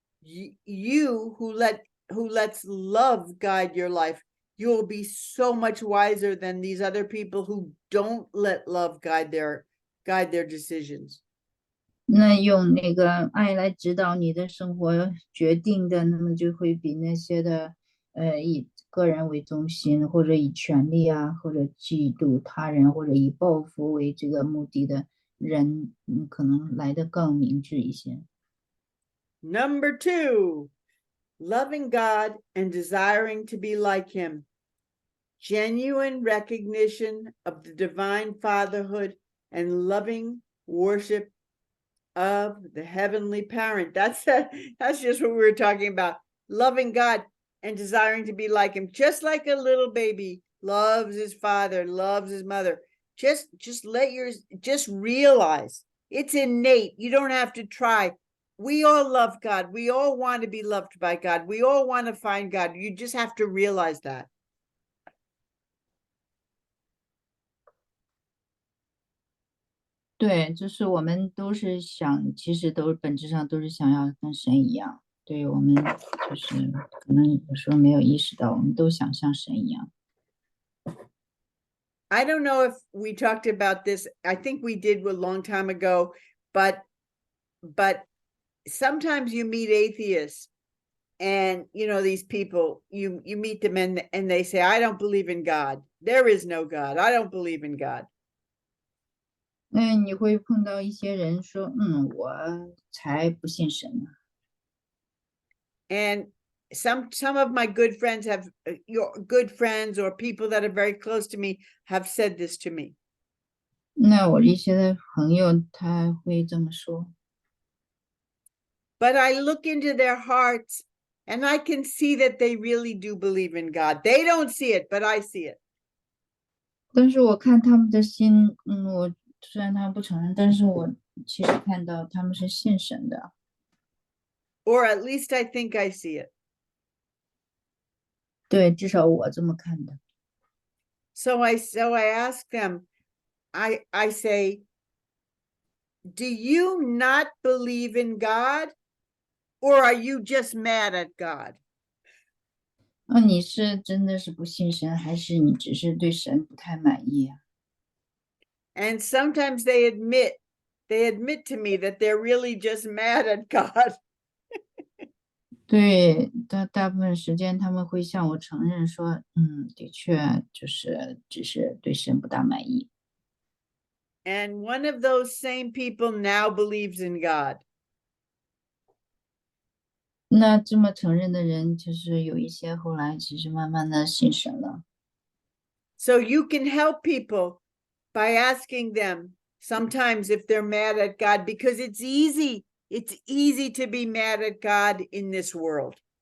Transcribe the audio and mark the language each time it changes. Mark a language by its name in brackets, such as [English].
[English] You who lets love guide your life, you'll be so much wiser than these other people who don't let love guide their decisions. [Chinese] 那用那个爱来指导你的生活决定的，那么就会比那些的以个人为中心，或者以权力啊，或者嫉妒他人，或者以报复为这个目的的人，可能来得更明智一些。 [English] Number 2, loving God and desiring to be like him. Genuine recognition of the divine fatherhood and loving worship of the heavenly parent. That's just what we were talking about. Loving God and desiring to be like him, just like a little baby loves his father, loves his mother. Just realize it's innate. You don't have to try. We all love God. We all want to be loved by God. We all want to find God. You just have to realize that. [Chinese] 对，就是我们都是想，其实都本质上都是想要跟神一样。对，我们就是可能有时候没有意识到，我们都想像神一样。 [English] I don't know if we talked about this. I think we did a long time ago, but sometimes you meet atheists, and you know these people, you meet them and they say, I don't believe in God. There is no God. I don't believe in God. [Chinese] 那你会碰到一些人说，我才不信神呢。 [English] And some of my good friends have, your good friends or people that are very close to me have said this to me. [Chinese] 那我一些的朋友他会这么说。 [English] But I look into their hearts and I can see that they really do believe in God. They don't see it, but I see it. [Chinese] 但是我看他们的心，我虽然他们不承认，但是我其实看到他们是信神的。 [English] Or at least I think I see it. [Chinese] 对，至少我这么看的。 [English] So I ask them, I say, do you not believe in God? Or are you just mad at God? [Chinese] 那你是真的是不信神，还是你只是对神不太满意啊？ [English] And sometimes they admit to me that they're really just mad at God. [Chinese] 对，大部分时间他们会向我承认说，的确就是只是对神不大满意。 [English] And one of those same people now believes in God. [Chinese] 那这么承认的人，就是有一些后来其实慢慢的信神了。 [English] So you can help people by asking them sometimes if they're mad at God, because it's easy to be mad at God in this world.